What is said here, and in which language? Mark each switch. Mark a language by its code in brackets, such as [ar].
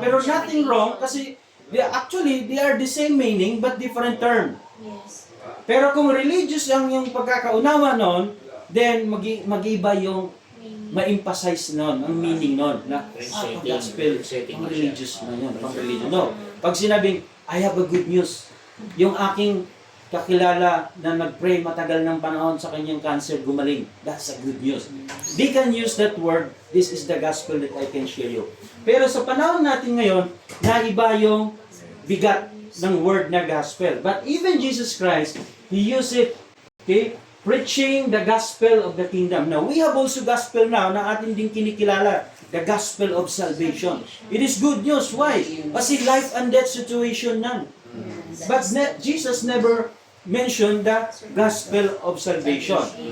[en] Pero nothing wrong kasi they are the same meaning but different term. [tl] Pero kung religious yung pagkakaunawa nun, then mag-iba yung ma-emphasize nun, ang meaning nun. Na, gospel, pang religious na yun, pang religion. No. Pag sinabing, [en] I have a good news, [tl] yung aking kakilala na nag-pray matagal ng panahon sa kanyang cancer, gumaling. [en] That's a good news. They can use that word, this is the gospel that I can share you. [tl] Pero sa panahon natin ngayon, naiba yung bigat ng word na gospel. [en] But even Jesus Christ, He used it, okay, preaching the gospel of the kingdom. Now, we have also gospel now [tl] na atin din kinikilala, [en] the gospel of salvation. It is good news. Why? [tl] Kasi [en] life and death situation [tl] nan. [en] But Jesus never mentioned the gospel of salvation.